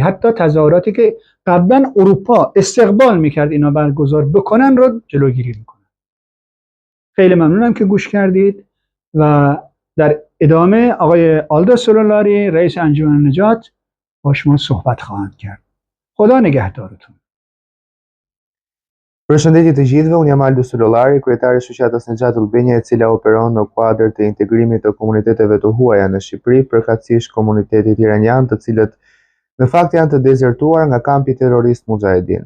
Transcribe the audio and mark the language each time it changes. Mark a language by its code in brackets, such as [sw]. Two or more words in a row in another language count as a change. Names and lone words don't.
[fa] حتی تظاهراتی که قبلا اروپا استقبال میکرد اینا برگزار بکنن رو جلوگیری میکنن. خیلی ممنونم که گوش کردید و در ادامه آقای آلدو سولولاری رئیس انجمن نجات با شما صحبت خواهند کرد. خدا نگهدارتون. [sq] Përshëndetje të gjithëve, unë jam Aldo Sulolari, kryetari i shoqatës Nexhat Albania, e cila operaron në kuadër të integrimit të komuniteteve të huaja në Shqipëri, përkatësisht komunitetit iranian, të cilët në fakt janë të dezertuar nga kampi terrorist Mujahedin.